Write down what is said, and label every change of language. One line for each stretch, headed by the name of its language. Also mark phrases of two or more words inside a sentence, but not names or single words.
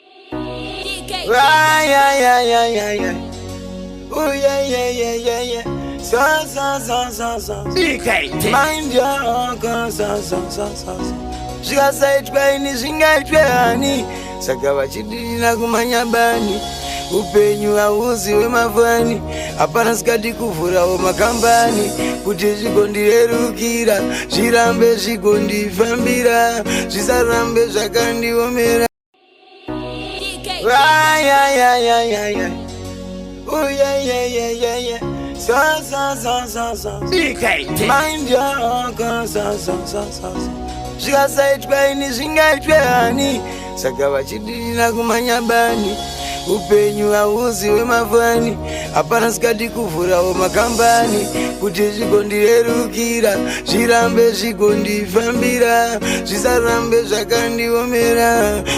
English: D K. Ay, ay, ay, ay, ay, ay. Ooh, yeah, yeah, yeah, yeah, yeah. So, so, so, so, so. D K. Mind your own, so, so, so, so, so.
Shona: Zvikasaitwa ini zvingaitwe hani? Saka vachidinda kumanya bani. Upenyu hauzi wemavhani. Hapana sikadi kuvhurawo makambani. Kuti zvigondirerukira, zvirambe zvigondifambira, zvisarambe zvakandiomera. D K. Ay, ay, ay, ay, ay, ay. Ooh, yeah, yeah, yeah, yeah, yeah. So, so, so, so, so, so. D K.
English: Mind your own, so, so, so, so, so.
Shona: Zvikasaitwa ini zvingaitwe hani? Saka vachidinda kumanya bani. Upenyu hauzi wemavhani. Hapana sikadi kuvhurawo makambani. Kuti zvigondirerukira, zvirambe zvigondifambira, zvisarambe zvakandiomera.